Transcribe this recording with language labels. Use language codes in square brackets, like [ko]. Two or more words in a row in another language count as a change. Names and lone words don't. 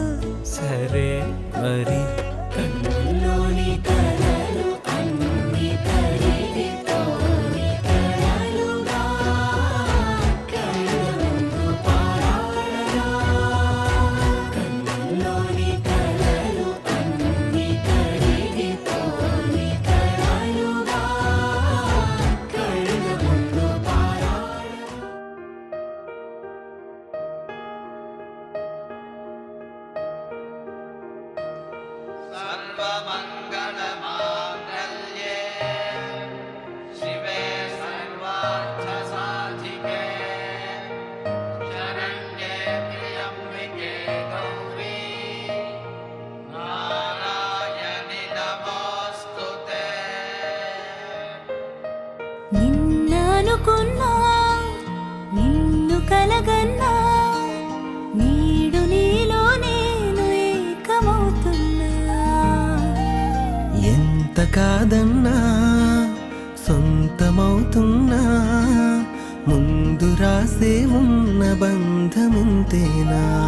[te] సరే మరి కన్నుల్లోని కలలు అన్ని కరిగిపోని కలలుగా కళ్ళముందు పారాడగా కన్నుల్లోని కలలు అన్ని కరిగిపోని కలలుగా కళ్ళముందు పారాడగా [sa] सर्वमङ्गलमाङ्गल्ये शिवे सर्वार्थसाधिके शरण्ये त्र्यम्बिके गौरी नारायणि नमोऽस्तुते [te] నిన్ననుకున్నా నిన్ను కలగన్నా నీడు నీలో నేను ఏకమవుతున్నా ఎంత కాదన్నా సొంతమవుతున్నా ముందు రాసే ఉన్న బంధమింతేనా